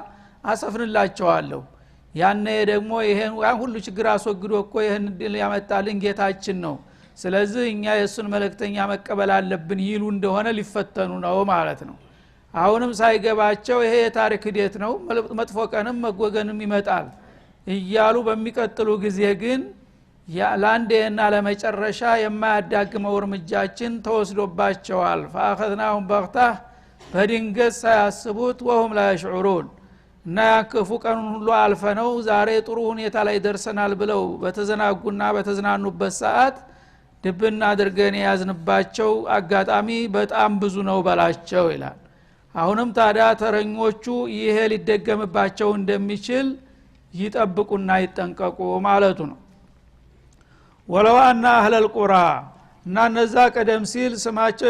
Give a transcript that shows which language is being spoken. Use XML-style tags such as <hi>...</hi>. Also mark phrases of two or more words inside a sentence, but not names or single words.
<am>አሰፍንላቸዋለሁ። ያኔ ደግሞ ይሄን ሁሉ ችግር አስወግዶ እኮ ይሄን ድል ያመጣልን ጌታችን ነው ስለዚህ እኛ የሱን መልእክተኛ መቀበል አለብን ይሉ እንደሆነ ሊፈተኑ ነው ማለት ነው። አሁንም ሳይገባቸው ይሄ የታሪክ ሂደት ነው መጥፎ ቀንም መጎገንም ይመጣል እያሉ በሚቀጥሉ ጊዜ ግን ለአንዴና ለመጨረሻ የማያዳግመው እርምጃችን ተወስዶባቸዋል።</am> <ar>فاخذناهم بغته</ar> <am>በድንገት ሳያስቡት</am> <ar>وهم لا يشعرون</ar> <am>እና ያከፉ ቀኑን ሁሉ አልፈነው ዛሬ ጥሩ ሁኔታ ላይ ደርሰናል ብለው በተዘናጉና በተዝናኑበት ሰዓት ድብና አድርገን ያዝንባቸው አጋጣሚ በጣም ብዙ ነው በላቸው ይላል። አሁንም ታዲያ ተረኞቹ ይሄ ሊደገምባቸው እንደሚችል ይጠብቁና ይጠንቀቁ ማለቱ ነው።</am> <ar>ولو أن أهل القرى</ar> <am>እና እነዛ ቀደም ሲል ስማቸው</am>